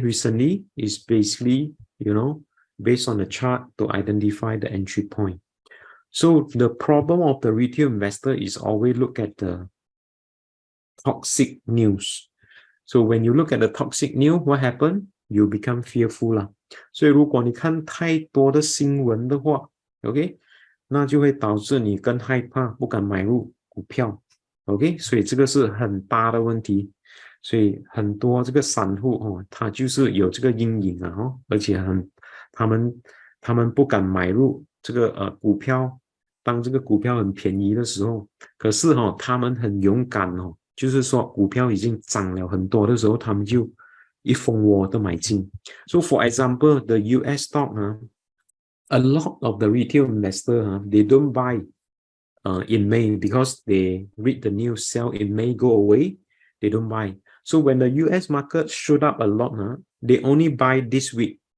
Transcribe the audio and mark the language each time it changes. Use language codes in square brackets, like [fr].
[en] Recently, it's basically, based on the chart to identify the entry point. So the problem of the retail investor is always look at the toxic news. So when you look at the toxic news, what happened? You become fearful 啦。 [zh] 所以如果你看太多的新闻的话 ，OK， 那就会导致你更害怕，不敢买入股票 ，OK， 所以这个是很大的问题。所以很多这个散户他就是有这个阴影而且他们不敢买入这个股票，当这个股票很便宜的时候，可是他们很勇敢就是说股票已经涨了很多的时候，他们就一蜂窝的买进。 [en] So for example, the US stock, a lot of the retail investor, they don't buy in May because they read the news, sell in May, go away. They don't buy. So when the US market showed up a lot, they only buy this week.